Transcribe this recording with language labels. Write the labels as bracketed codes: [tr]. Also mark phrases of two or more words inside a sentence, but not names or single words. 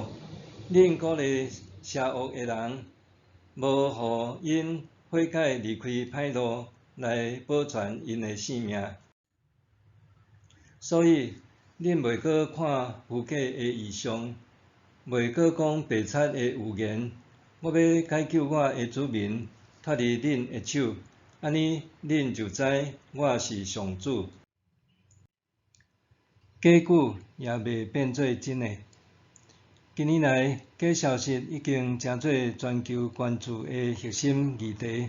[nan] 恁鼓励邪恶的人，无互因悔改离开歹路，来保全因的性命。所以恁袂搁看虚假的异象，袂搁讲白贼的预言。我要解救我的子民，脱离恁的手，安尼恁就知我是上主。假句也袂变做真的。近年来，假消息已经成做全球关注的核心议题。